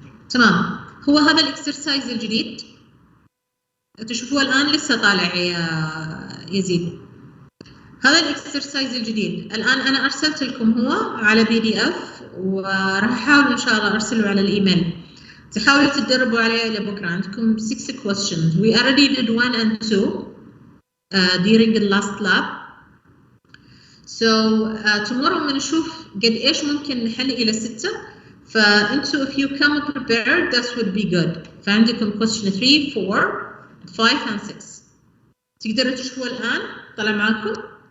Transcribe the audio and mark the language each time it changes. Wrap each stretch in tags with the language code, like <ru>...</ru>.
<ar>تمام. هو هذا الاكسرسايز الجديد تشوفوه الآن لسه طالع يا يزيد. هذا الاكسرسايز الجديد الآن أنا أرسلت لكم هو على PDF وراح أحاول إن شاء الله أرسله على الإيميل. تحاولوا تتدربوا عليه لبكرة. عندكم</ar> <en>6 questions. We already did 1 and 2 during the last lab. So tomorrow</en> <ar>بنشوف قد إيش ممكن نحل إلى 6. فأنتوا</ar> <en>if you come prepared that would be good.</en> <ar>فعندكم</ar> <en>question 3, 4, 5 and 6.</en> <ar>تقدروا تشوفوه الآن طلع معكم.</ar>